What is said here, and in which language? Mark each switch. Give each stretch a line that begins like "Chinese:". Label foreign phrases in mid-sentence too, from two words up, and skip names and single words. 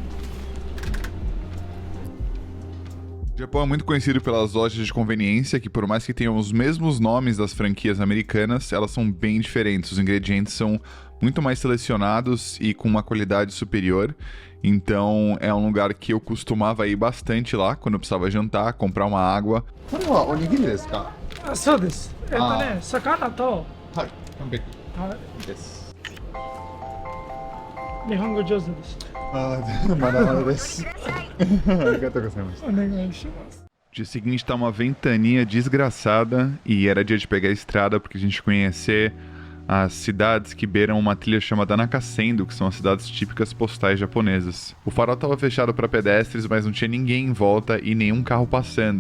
Portuguese: O Japão é muito conhecido pelas lojas de conveniência, que por mais que tenham os mesmos nomes das franquias americanas, elas são bem diferentes. Os ingredientes são muito mais selecionados e com uma qualidade superior. Então é um lugar que eu costumava ir bastante lá, quando eu precisava jantar, comprar uma água.
Japanese: これはおにぎりですか？あ、そうです。あ魚と、はい、完璧はい、です。日本語上手です。あー、まだまだです。ありがとうございます。お願いします。
Portuguese: Dia seguinte tá uma ventania desgraçada e era dia de pegar a estrada porque a gente conhecer as cidades que beiram uma trilha chamada Nakasendo, que são as cidades típicas postais japonesas. O farol estava fechado para pedestres, mas não tinha ninguém em volta e nenhum carro passando.